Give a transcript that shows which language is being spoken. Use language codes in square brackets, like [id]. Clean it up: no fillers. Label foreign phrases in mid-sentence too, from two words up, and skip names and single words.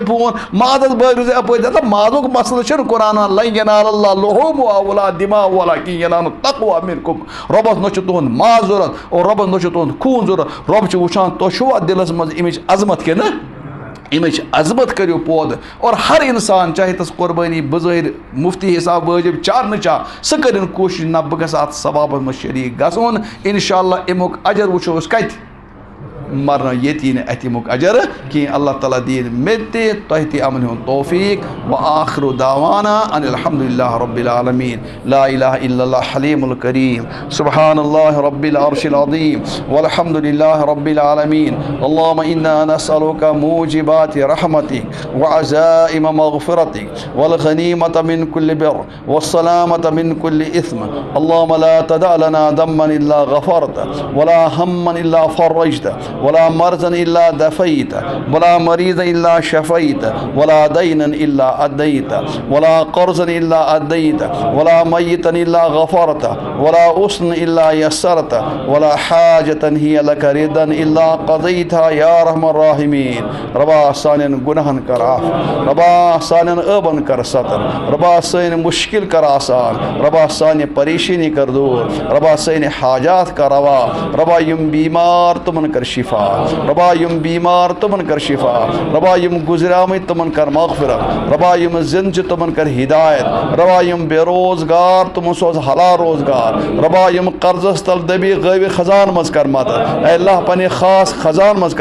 [ks] فون مازَس بٲگرِزِ اَپٲرۍ دَپان مازُک مسلہٕ چھُنہٕ قرآنَن [ar] لَن ینالَ اللّٰہ لُحوٗمُہا وَلا دِماؤہا وَلَکِن ینالُ التَّقوٰی مِنکُم [ks] رۄبَس نہ چھُ تُہُنٛد ماز ضوٚرَتھ اور رۄبَس نہ چھُ تُہُنٛد خوٗن ضوٚرَتھ رۄب چھُ وٕچھان تۄہہِ چھُوا دِلَس منٛز اَمِچ عظمت کِنہٕ اَمِچ عظمت کٔرِو پٲدٕ اور ہر اِنسان چاہے تَس قۄربٲنی بظٲہِر مُفتی حساب وٲجِب چاہ نہٕ چاہ سُہ کٔرِنۍ کوٗشِش نہ بہٕ گژھٕ اَتھ ثوابَس منٛز شریٖک گژھُن [ar] اِنشاء اللہ [ks] اَمیُک اجر وٕچھو أسۍ کَتہِ مرنا ییٚتہِ یی نہٕ اَتہِ اَمیُک اجر کینٛہہ اللہ تعالیٰ دِیِن مےٚ تہِ تۄہہِ تہِ اَمن ہُنٛد توفیٖق [ar] وآخِرُ دعوانا ان الحمدُللہ رب العالمیٖن لا الہ الا اللہ حلیم الکریم سبحان اللہ رب العرش العظیم والحمد للہ رب العالمین اللہم انا نسألک موجبات رحمتک وعزائم مغفرتک والغنیمۃ من کل بر والسلامۃ من کل اثم اللہم لا تدع لنا ذنبا الا غفرت ولا ہما الا فرجت ولا مرضا الا دفيت ولا مريضا الا شفيت ولا دينا الا اديت ولا قرضا الا اديت ولا ميتا الا غفرت ولا حسنا الا يسرت ولا حاجة هي لك رضا الا قضيتها يا ارحم الراحمين [ks] ربا سانن گناہن کر عفو ربا سانن عیبن کر ستر ربا سٲنۍ مشکل کر آسان ربا سانہِ پریشانی کر دور ربا سٲنۍ حاجات کر روا ربا یم بیمار تمن کر شفا ربا یم بیمار تمن کر شفا ربا یم گزریامٕتۍ تمن کر مغفرت ربا یم زِندٕ چھِ تمن کر ہدایت ربا یم بے روزگار تمن سوز حلال روزگار ربا یم قرضس تل دبی غٲوِ خزان مز کر مدد اے اللہ پننہِ خاص خزان مز